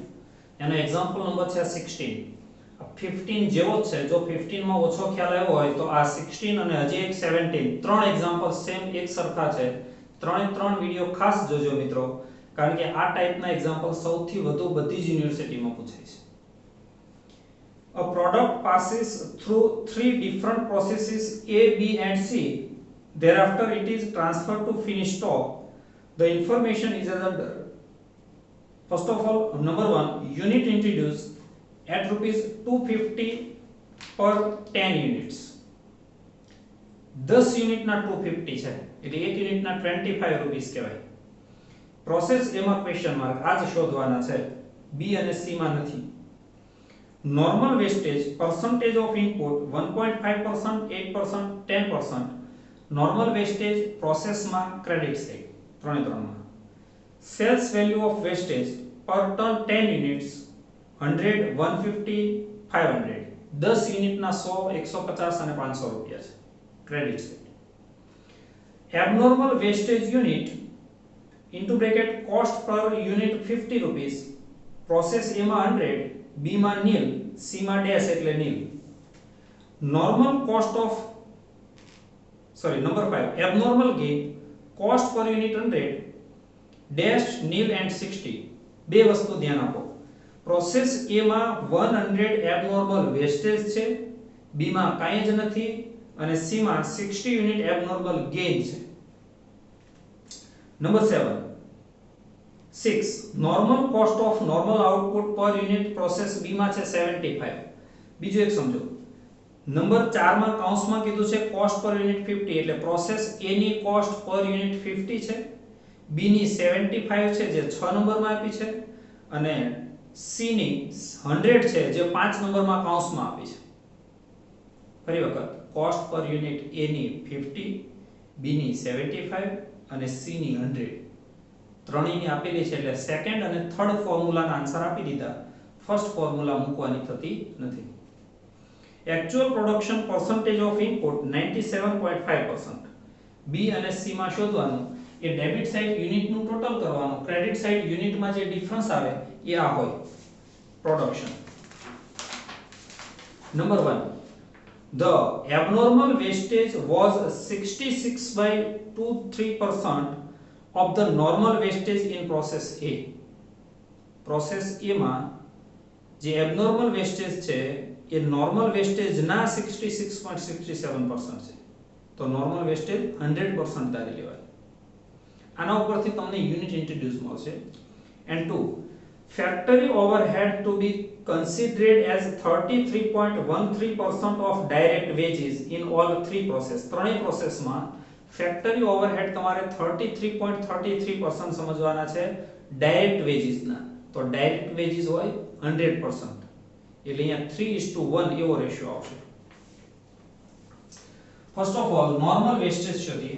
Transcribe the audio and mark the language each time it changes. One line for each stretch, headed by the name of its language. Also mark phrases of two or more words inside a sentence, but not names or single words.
Gujarati: એનો
English: example number
Gujarati: છે 16. 15 જેવો જ છે. જો 15 માં ઓછો ખ્યાલ આવ્યો હોય તો આ 16 અને હજી એક 17 ત્રણ
English: example same
Gujarati: એક સરખા છે. ત્રણ વિડિયો ખાસ જોજો મિત્રો, કારણ કે આ ટાઈપના એક્ઝામ્પલ સૌથી વધુ બધી જ યુનિવર્સિટીમાં પૂછાય છે.
English: A product passes through three different processes A, B and C. Thereafter it is transferred to finished stock. The information is as under. First of all, number 1, unit introduced at rupees 250 per 10 units.
Gujarati: 10 યુનિટ ના 250 છે એટલે 1 યુનિટ ના 25 રૂપિયા કહેવાય. પ્રોસેસ એમાં
English: question mark
Gujarati: આ જ શોધવાના છે, B અને C માં નથી.
English: Normal wastage percentage of input 1.5%, 8%, 10%. Normal wastage process માં credit side
Gujarati: ત્રણે ત્રણમાં.
English: Sales value of wastage per ton 10 units 100, 150, 500.
Gujarati: 10 યુનિટના 100, 150 અને 500 રૂપિયા છે credit side.
English: Abnormal wastage unit into bracket cost per unit 50 rupees.
Gujarati: Process A માં 100, B માં nil, C માં dash એટલે nil.
English: Normal cost of number 5, abnormal gain cost per unit 100 dash nil and 60.
Gujarati: બે વસ્તુ ધ્યાન આપો. પ્રોસેસ A માં 100
English: abnormal wastage
Gujarati: છે, B માં કાંઈ જ નથી અને C માં 60 યુનિટ
English: abnormal gain
Gujarati: છે. નંબર 7, 6,
English: normal cost of normal output per unit process B
Gujarati: માં છે
English: 75.
Gujarati: બીજું એક સમજો. નંબર 4 માં કૌંસમાં કીધું છે
English: cost per unit
Gujarati: 50 એટલે પ્રોસેસ A ની
English: cost per unit
Gujarati: 50 છે, B ની 75 છે જે 6 નંબરમાં આપી છે અને C ની 100 છે જે 5 નંબરમાં કૌંસમાં આપી છે. ફરી વખત
English: cost per unit
Gujarati: A ની 50, B ની 75 અને C ની 100 ત્રણેયની આપેલી છે એટલે સેકન્ડ અને
English: third formula answer
Gujarati: આપી દીધા.
English: first formula
Gujarati: મૂકવાની થતી નથી.
English: Actual production percentage of input 97.5%.
Gujarati: B અને C માં શોધવાનું. એ
English: debit side unit total
Gujarati: કરવાનું,
English: credit side unit
Gujarati: જે ડિફરન્સ આવે એ આ હોય પ્રોડક્શન. નંબર 1,
English: the abnormal wastage was 66.23% of the normal wastage in process A.
Gujarati: process A માં જે
English: abnormal wastage
Gujarati: છે એ
English: normal wastage
Gujarati: ના 66.67% છે. તો
English: normal wastage
Gujarati: 100% ધારી લેવાય. આના ઉપરથી તમને
English: unit introduce
Gujarati: મળશે.
English: and 2, factory overhead to be considered as 33.13% of direct wages in all three process.
Gujarati: ત્રણેય પ્રોસેસમાં
English: factory overhead
Gujarati: તમારે 33.33% સમજવાના છે
English: direct wages.
Gujarati: તો
English: direct wages
Gujarati: હોય 100%. એટલે અહીંયા 3:1 એવો રેશિયો આવશે.
English: first of all normal wastage
Gujarati: શોધીએ.